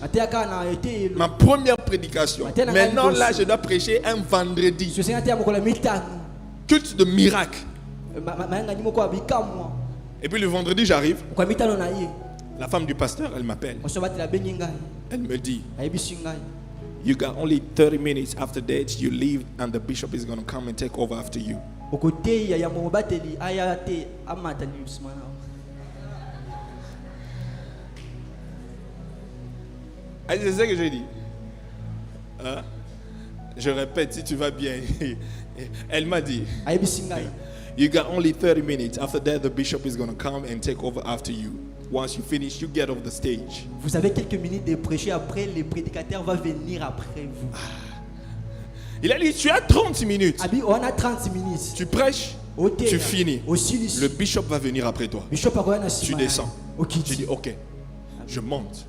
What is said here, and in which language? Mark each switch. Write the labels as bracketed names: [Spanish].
[Lingala] nateya kaka na eteyelo [French] Ma première prédication. Maintenant, là, je dois prêcher un vendredi. [Lingala] sosenga teya mokolo ya mitano [French] Culte de miracle. [Lingala] mayangani moko ya bikamwa [French] Et puis le vendredi, j'arrive. [Lingala] mokolo ya mitano na ye [French] La femme du pasteur, elle m'appelle. [Lingala] moso bateli abengi ngai [French] Elle me dit, [Lingala] ayebisi ngai [English] you got only 30 minutes after that. You leave and the bishop is going to come and take over after you. [Lingala] okoteya ya mobateli aya te amata nsima na [French] Ah, c'est ça que je dis. Hein? Je répète si tu vas bien. Elle m'a dit, [Lingala] ayebisi ngai [English] you got only 30 minutes. After that, the bishop is going to come and take over after you. Once you finish, you get off the stage. [French] vous avez quelques minutes de prêcher après le prédicateur va venir après vous Il a dit, tu as 30 minutes. [Lingala] abi [French] on a 30 minutes Tu prêches, [Lingala] oteya [French] tu finis. [Lingala] osilisi [French] Le bishop va venir après toi. [Lingala] bishop akoya na [French] Tu [Lingala] nsima [French] descends. Tu [Lingala] okiti [French] dis, ok, je monte,